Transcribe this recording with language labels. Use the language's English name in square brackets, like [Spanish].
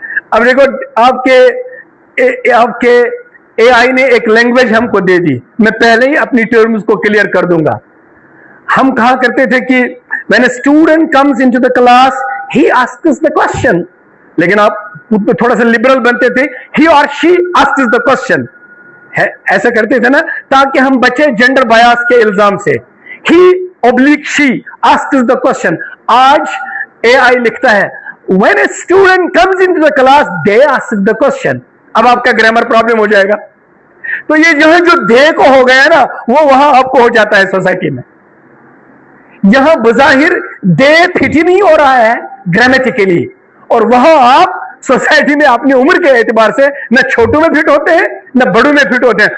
[Urdu] اب دیکھو, آپ کے اے آئی نے ایک لینگویج ہم کو دے دی, میں پہلے ہی اپنی ٹرمز کو کلیئر کر دوں گا. ہم کہا کرتے تھے کہ [English] when a student comes into the class he asks the question, [Urdu] لیکن آپ تھوڑا سا لبرل بنتے تھے, [English] he or she asks the question, [Urdu] ایسا کرتے تھے نا, تاکہ ہم بچے جینڈر بایاس کے الزام سے. [English] he oblique she asks the question. [Urdu] آج اے آئی لکھتا ہے [English] when a student comes into the class they ask the question. [Urdu] اب آپ کا گرامر پرابلم ہو جائے گا. تو یہ جو ہے جو دے کو ہو گیا نا, وہ وہاں آپ کو ہو جاتا ہے سوسائٹی میں. یہاں بظاہر دے فٹ ہی نہیں ہو رہا ہے گرامیٹیکلی, اور وہاں آپ سوسائٹی میں اپنی عمر کے اعتبار سے نہ چھوٹوں میں فٹ ہوتے ہیں نہ بڑوں میں فٹ ہوتے ہیں.